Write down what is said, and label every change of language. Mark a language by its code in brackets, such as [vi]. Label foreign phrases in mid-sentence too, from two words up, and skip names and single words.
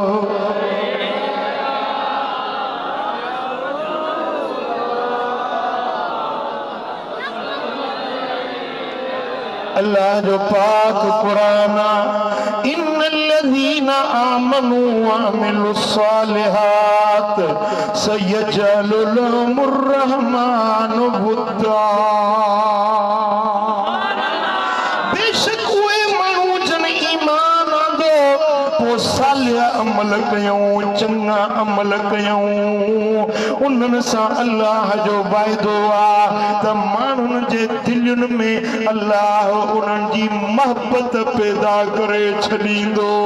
[sd] अल्लाह जो पाक कुराना [ar] إن الذين آمنوا وعملوا الصالحات سيجعل لهم الرحمن ودا. [sd] बेशक उहे माण्हू जन ईमान आंदो पोइ सालिया अमल कयूं, चङा अमल कयूं, उन्हनि सां अल्लाह जो वाइदो आहे त माण्हुनि जे दिलनि में अल्लाह उन्हनि जी मोहब्बत पैदा करे छॾींदो।